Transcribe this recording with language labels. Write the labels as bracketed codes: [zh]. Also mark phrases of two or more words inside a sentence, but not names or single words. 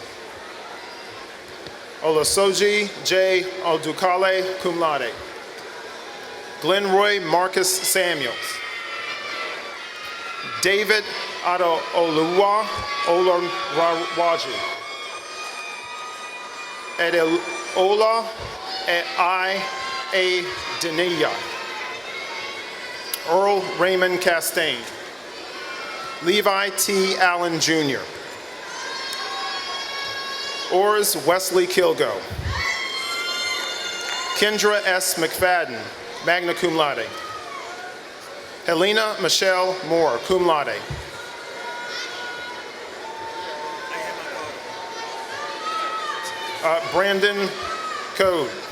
[en] Olasoji J. Odukale, [la] cum laude. [en] Glenroy Marcus Samuels. David Adeoluwa Olarawaji. Adeola I. A. Denia. Earl Raymond Castaigne. Levi T. Allen Jr. Ors Wesley Kilgo. Kendra S. McFadden, [la] magna cum laude. [en] Helena Michelle Moore, [la] cum laude. [en] Brandon Code.